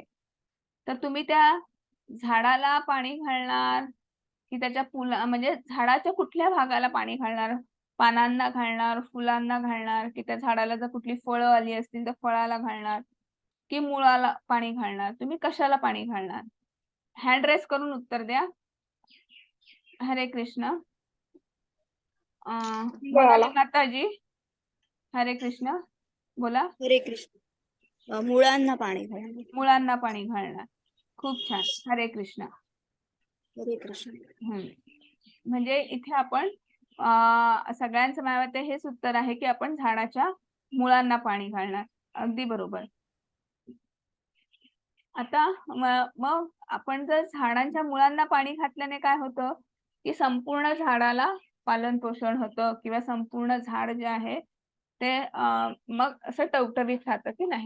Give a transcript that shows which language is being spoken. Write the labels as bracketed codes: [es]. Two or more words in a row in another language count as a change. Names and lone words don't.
[mr] तर तुम्ही त्या झाडाला पाणी घालणार, की त्याच्या म्हणजे झाडाच्या कुठल्या भागाला पाणी घालणार? पानांना घालणार, फुलांना घालणार, की त्या झाडाला जर कुठली फळं आली असतील तर फळाला घालणार, की मुळाला पाणी घालणार? तुम्ही कशाला पाणी घालणार? [en] hand raise [mr] करून उत्तर द्या. हरे कृष्ण. मुळाला. मोनाली माताजी. हरे कृष्ण. बोला. हरे कृष्ण. मुळांना पाणी घालणे. मुळांना पाणी घालणार. खूप छान. हरे कृष्ण. हरे कृष्ण. म्हणजे इथे आपण सगळ्यांचं मला वाटतं हेच उत्तर आहे, की आपण झाडाच्या मुळांना पाणी घालणार. अगदी बरोबर. आता मग आपण जर झाडांच्या मुळांना पाणी घातल्याने काय होतं, की संपूर्ण झाडाला पालन पोषण होतं किंवा संपूर्ण झाड जे आहे ते मग असं टवटवीत राहतं की नाही.